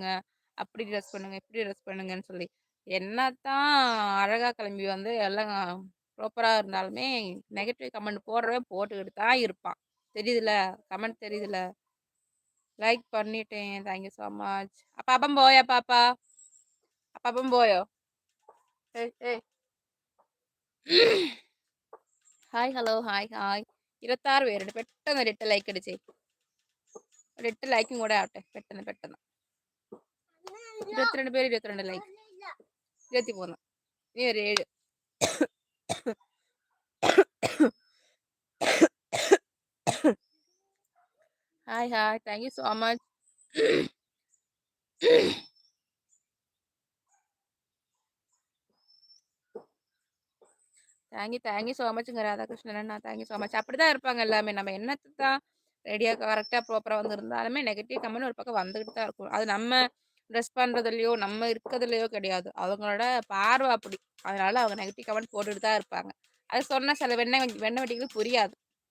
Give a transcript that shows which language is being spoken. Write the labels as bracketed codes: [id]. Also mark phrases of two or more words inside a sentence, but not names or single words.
[ta] அப்படி ட்ரெஸ் பண்ணுங்க, இப்படி ட்ரெஸ் பண்ணுங்கன்னு சொல்லி. என்னத்தான் அழகா கிளம்பி வந்து எல்லாம் ப்ராப்பரா இருந்தாலுமே, [en] negative comment [ta] போடுறவன் போட்டுக்கிட்டு தான் இருப்பான். தெரியுதுல? கமெண்ட் தெரியுதுல? லைக் பண்ணிட்டேன். [en] Thank you so much. [ta] அப்பப்பம் போயா பாப்பா? அப்பப்பம் போയോ? ஏய், ஏய். [en] hi hello hi hi [ml] 26 പേരുണ്ട് പെട്ടെന്ന് ഒരു 8 ലൈക്ക് അടിച്ചേ ഒരു 8 ലൈക്കും കൂടെ ആവട്ടെ പെട്ടെന്ന് പെട്ടെന്ന് 22 പേര് 22 ലൈക്ക് 23 ഇനി ഒരു 7 ഹായ് ഹായ് [en] thank you so much thankyou so muchங்க [ta] ராதாகிருஷ்ணன் அண்ணா [en] thankyou so much [ta] அப்படிதான் இருப்பாங்க எல்லாமே நம்ம என்னத்தை தான் ரெடியாக கரெக்டாக ப்ராப்பராக வந்து இருந்தாலுமே [en] negative comment [ta] ஒரு பக்கம் வந்துக்கிட்டு தான் இருக்கும் அது நம்ம ட்ரெஸ் பண்ணுறதுலையோ நம்ம இருக்கிறதுலையோ கிடையாது அவங்களோட பார்வை அப்படி அதனால அவங்க [en] negative comment [ta] போட்டுட்டு தான் இருப்பாங்க அது சொன்னால் சில வெண்ணெய் வெட்டிகளுக்கு புரியாது